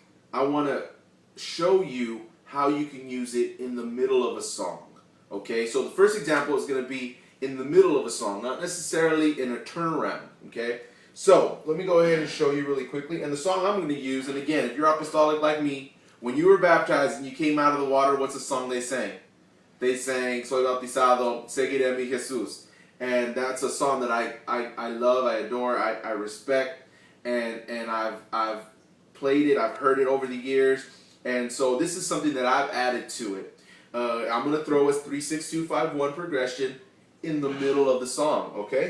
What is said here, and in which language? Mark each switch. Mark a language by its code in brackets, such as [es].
[en] I want to show you how you can use it in the middle of a song. Okay, so the first example is going to be in the middle of a song, not necessarily in a turnaround. Okay, so let me go ahead and show you really quickly. And the song I'm going to use, and again, if you're apostolic like me, when you were baptized and you came out of the water, what's the song they sang? They sang, [es] Soy bautizado, seguiré a mi Jesús. [en] And that's a song that I love, I adore, I respect, and I've played it, I've heard it over the years, and so this is something that I've added to it. I'm going to throw a 36251 progression in the middle of the song, okay?